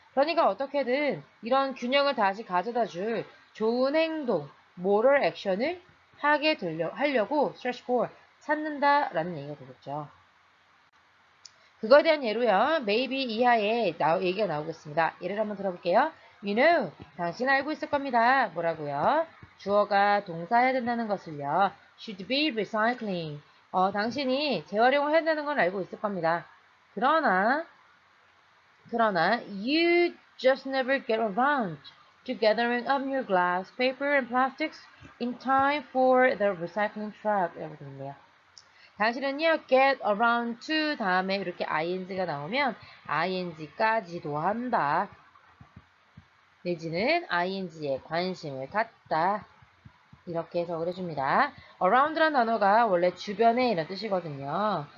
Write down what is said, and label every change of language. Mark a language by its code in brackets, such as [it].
[ko] 그러니까 어떻게든 이런 균형을 다시 가져다 줄 좋은 행동, moral action을 하려고 [en] search for, [ko] 찾는다라는 얘기가 되겠죠. 그거에 대한 예로요. maybe 이하에 얘기가 나오겠습니다. 예를 한번 들어볼게요. [en] You know, [ko] 당신 알고 있을 겁니다. 뭐라고요? 주어가 동사해야 된다는 것을요. [en] should be recycling. [ko] 당신이 재활용을 해야 된다는 건 알고 있을 겁니다. 그러나 [en] you just never get around to gathering up your glass, paper, and plastics in time for the recycling truck. [ko] 라고 되어 있네요. 당신은요, get around to 다음에 이렇게 ing가 나오면 ing까지도 한다. 내지는 ing에 관심을 갖다. 이렇게 해석을 해줍니다. around라는 단어가 원래 주변에 이런 뜻이거든요.